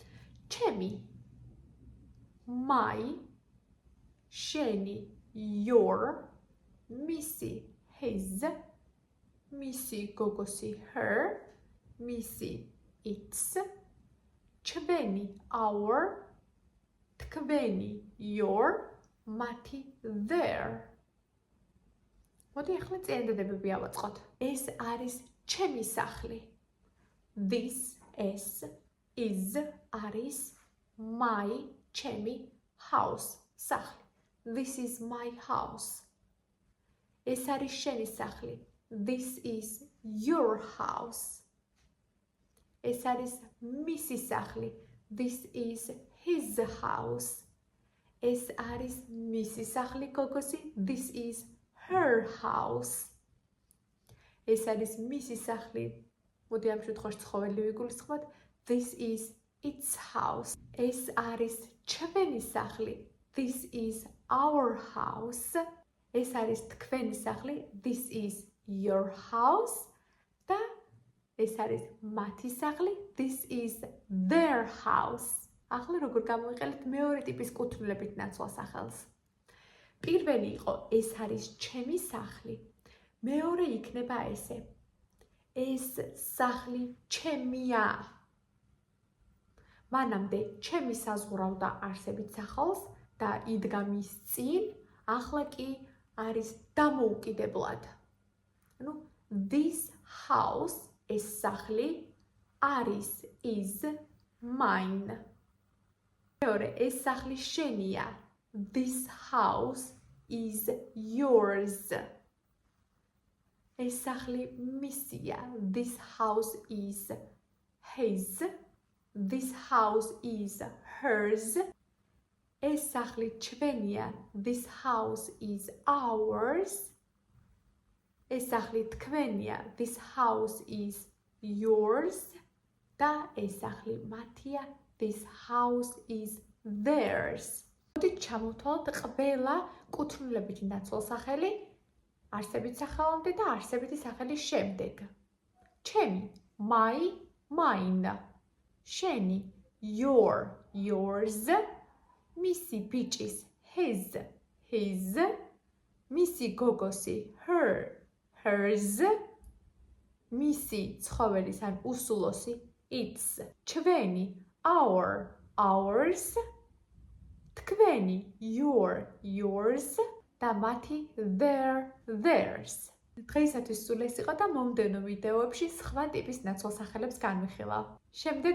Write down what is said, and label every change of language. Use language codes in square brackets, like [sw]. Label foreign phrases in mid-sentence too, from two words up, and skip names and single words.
[ka] ჩემი, my, შენი your, მისი his, მისი გოგოსი her, მისი its, ჩვენი our, თქვენი your, მათი their. მოდი ახლა წინადადებები ავაწყოთ. ეს არის ჩემი სახლი. [en] This is არის my ჩემი house სახლი. This is my house. [ka] ეს არის შენი სახლი. [en] This is your house. [ka] ეს არის მისი სახლი. [en] This is his house. [ka] ეს არის მისი სახლი გოგოსი. [en] This is her house. [ka] ეს არის მისი სახლი. მოდი ამ შემთხვევაში ცხოველი ვიგულისხმოთ. [en] This is its house. [ka] ეს არის ჩვენი სახლი. [en] This is our house. [ka] ეს არის თქვენი სახლი. [en] This is your house. [ka] და ეს არის მათი სახლი. [en] This is their house. [ka] ახლა როგორ გამოვიყენებთ მეორე ტიპის კუთვნილებით ნაცვალ სახელს? პირველი იყო ეს არის ჩემი სახლი. მეორე იქნება ესე. ეს სახლი ჩემია. მანამდე ჩემი საზღვრავდა არსებით სახელს და იდგა მის წინ, ახლა კი არის დამოუკიდებლად. ანუ [en] this house [ka] ეს სახლი არის [en] is mine. [ka] მეორე ეს სახლი შენია. [en] This house is yours. [ka] ეს სახლი მისია. [en] This house is his. This house is hers. [ka] ეს სახლი ჩვენია. [en] This house is ours. [ka] ეს სახლი თქვენია. [en] This house is yours. [ka] და ეს სახლი მათია. [en] This house is theirs. [ka] მოდით ჩამოვთვალოთ ყველა კუთვნილებითი ნაცვალ სახელი არსებითი სახელამდე და არსებითი სახელის შემდეგ. ჩემი [en] my, mine. [ka] შენი [en] your, yours. [ka] მისი ბიჭის [en] his, his. [ka] მისი გოგოსი [en] her, hers. [ka] მისი ცხოველის ან უსულოსი its. ჩვენი [en] our, ours. [ka] თქვენი [en] your, yours. [ka] და მათი [en] their, theirs. [ka] დღეისათვის სულ ეს იყო და მომდევნო ვიდეოებში სხვა ტიპის ნაცვალ სახელებს განვიხილავ.